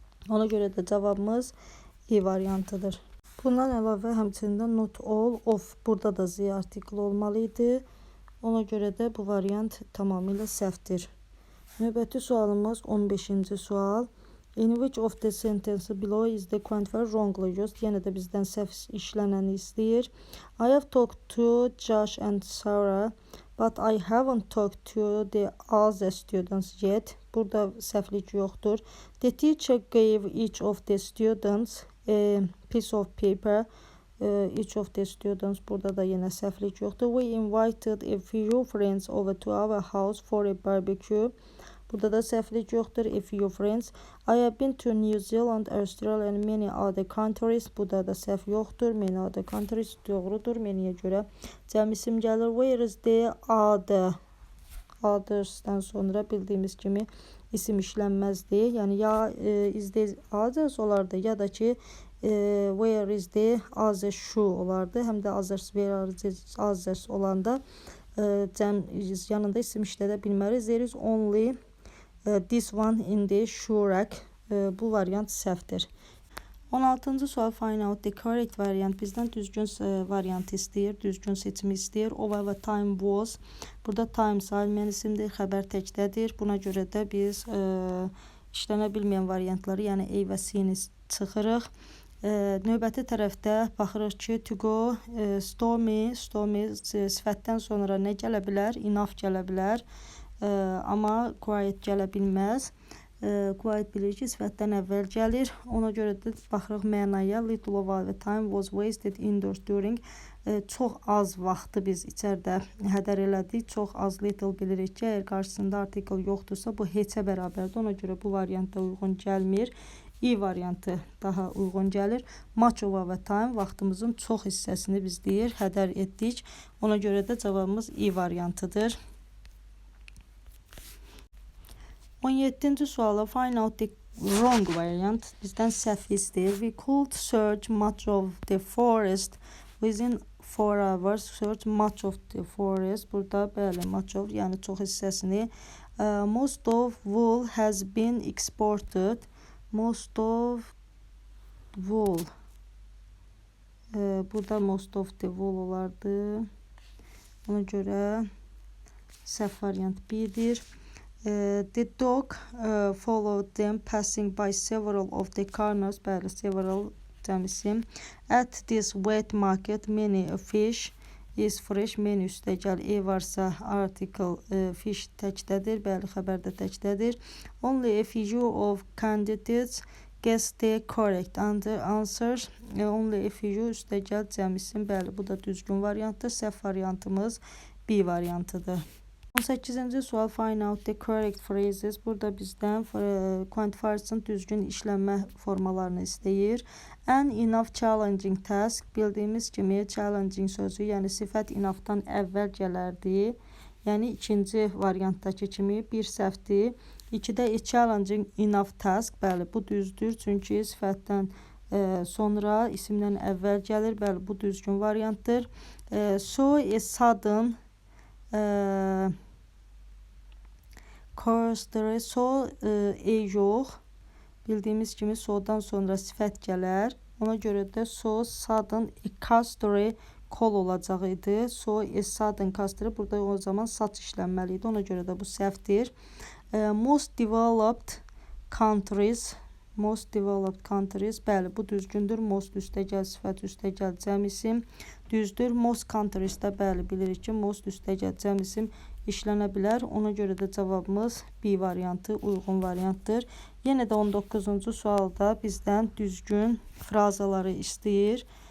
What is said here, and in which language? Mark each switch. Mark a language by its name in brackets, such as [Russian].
[Azerbaijani] Ona görə də cavabımız E variantıdır. Bundan əlavə həmçinin [English] not all of, [Azerbaijani] burada da Z artikli olmalıydı. Ona görə də bu variant tamamilə səhvdir. Növbəti sualımız 15-ci sual. [English] In which of the sentences below is the quantifier wrongly used? [Azerbaijani] Yenə də bizdən səhv işlənəni istəyir. [English] I have talked to Josh and Sarah, but I haven't talked to the other students yet. [Azerbaijani] Burada səhvlik yoxdur. [English] The teacher gave each of the students a piece of paper. Each of the students, [Azerbaijani] burada da yenə səhvlik yoxdur. [English] We invited a few friends over to our house for a barbecue. [Azerbaijani] Burada da səhvlik yoxdur. [English] A few friends. I have been to New Zealand, Australia and many other countries. [Azerbaijani] Burada da səhv yoxdur. [English] Many other countries [Azerbaijani] doğrudur. Many'yə görə cəm isim gəlir. [English] Where is the other? [Azerbaijani] Others'dan sonra bildiyimiz kimi isim işlənməzdi. Yəni ya [English] is the others [Azerbaijani] olardı ya da ki [English] where is the other shoe [Azerbaijani] olardı. Həm də others, where is others olanda cəm yanında isim işlədə bilməriz. [English] There is only this one in the shoe rack. [Azerbaijani] Bu variant səhvdir. 16-cı sual [English] find out the correct variant. [Azerbaijani] Bizdən düzgün variant istəyir, düzgün seçimi istəyir. Over və time was. Burada time sayılmayan isimdir, xəbər təkdədir. Buna görə də biz işlənə bilməyən variantları, yəni A və C-ni çıxırıq. Növbəti tərəfdə baxırıq ki, to go, stormy sifətdən sonra nə gələ bilər? Enough gələ bilər. Amma quiet gələ bilməz. Quiet bilir ki, sifətdən əvvəl gəlir. Ona görə də baxırıq mənaya. [English] Little of our time was wasted indoors during. [Azerbaijani] Çox az vaxtı biz içəridə hədər elədik. Çox az little bilirik ki, əgər qarşısında artikel yoxdursa, bu heçə bərabərdir. Ona görə bu variantda uyğun gəlmir. E variantı daha uyğun gəlir. [English] Much of our time, [Azerbaijani] vaxtımızın çox hissəsini biz deyir, hədər etdik. Ona görə də cavabımız E variantıdır. 17-ci suala [English] find out the wrong variant. [Azerbaijani] Bizdən səhv istəyir. [English] We could search much of the forest within 4 hours. Search much of the forest. [Azerbaijani] Burada bəli, much of, yəni çox hissəsini. [English] Most of wool has been exported. Most of wool. [Azerbaijani] Burada [English] most of the wool [Azerbaijani] olardı. Ona görə səhv variant B-dir. [English] The dog followed them passing by several of the corners. [Azerbaijani] Bəli, several cəm isim. [English] At this wet market many fish is fresh. [Azerbaijani] Many üstəgəl E varsa article fish təkdədir. Bəli, xəbər də təkdədir. [English] Only a few of candidates guessed the correct answers. [Azerbaijani] Only a few üstəgəl cəm isim. Bəli, bu da düzgün variantdır. Səhv variantımız B variantıdır. 18-ci sual [English] find out the correct phrases. [Azerbaijani] Burada bizdən quantifiers-ın düzgün işlənmə formalarını istəyir. [English] An enough challenging task. [Azerbaijani] Bildiyimiz kimi challenging sözü, yəni sifət enoughdan əvvəl gələrdi. Yəni ikinci variantdakı kimi bir səhvdir. 2-də [English] a challenging enough task. [Azerbaijani] Bəli, bu düzdür. Çünki sifətdən sonra isimdən əvvəl gəlir. Bəli, bu düzgün variantdır. [English] So a sudden caustory. [Azerbaijani] So yox. Bildiyimiz kimi so'dan sonra sifət gələr. Ona görə də [English] so sudden caustory call [Azerbaijani] olacaq idi. [English] So a sudden caustory. [Azerbaijani] Burada o zaman saç işlənməli idi. Ona görə də bu səhvdir. [English] Most developed countries. Most developed countries. [Azerbaijani] Bəli, bu düzgündür. Most üstəgəl sifət, üstəgəl cəm isim. Düzdür. Most countries də bəli bilirik ki, most üstəgəl cəm isim işlənə bilər. Ona görə də cavabımız B variantı uyğun variantdır. Yenə də 19-cu sualda bizdən düzgün frazaları istəyir.